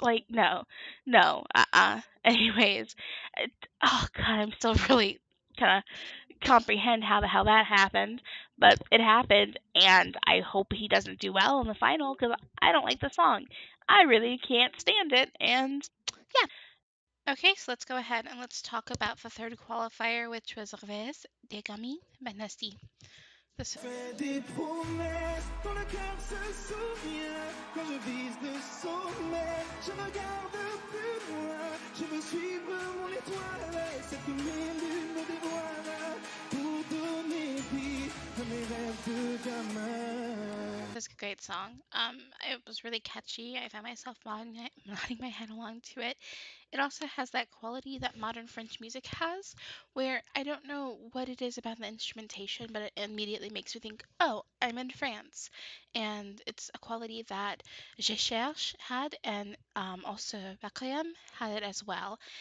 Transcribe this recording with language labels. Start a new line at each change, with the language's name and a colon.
English: Like, no, no, Anyways, oh god, I'm still really kind of comprehend how the hell that happened, but it happened, and I hope he doesn't do well in the final because I don't like the song. I really can't stand it, and yeah. Okay, so let's go ahead and let's talk about the third qualifier, which was Rêve, gamin by Nassi.
French: This fais des promesses quand le cœur se souvient. Quand je vise le sommet, je regarde plus loin. Je veux suivre mon étoile. Cette lumière me dévoile pour donner vie à mes rêves de gamin.
English: This is a great song. It was really catchy. I found myself nodding my head along to it. It also has that quality that modern French music has, where I don't know what it is about the instrumentation, but it immediately makes you think, oh, I'm in France. And it's a quality that Je Cherche had, and also Vagenheim had it as well.